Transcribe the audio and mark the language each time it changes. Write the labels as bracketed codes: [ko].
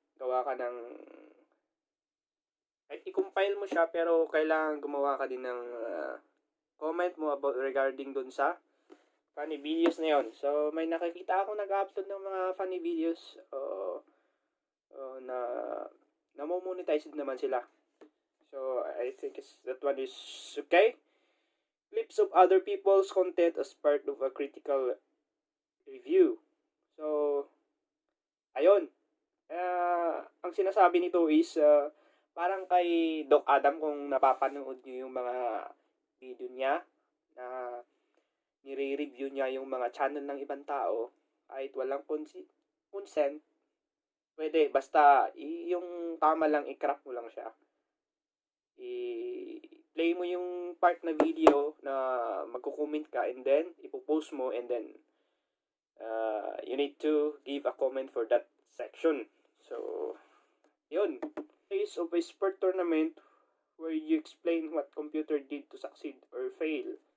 [tl] Gawa ka ng i-compile mo siya, pero kailangan gumawa ka din ng comment mo about regarding dun sa funny videos na yon. So, may nakikita ako nag-upload ng mga funny videos na namo-monetize naman sila. [en] So, I think that one is okay. Clips of other people's content as part of a critical review. [tl] So, ayun. Ang sinasabi nito is parang kay Doc Adam, kung napapanood niyo yung mga video niya na nire-review niya yung mga channel ng ibang tao kahit walang consent, pwede, basta yung tama lang, i-crop mo lang siya. I-play mo yung part na video na magko-comment ka, [en] and then [tl] ipopost mo, [en] and then you need to give a comment for that section. So, yun. Case of a sport tournament where you explain what computer did to succeed or fail.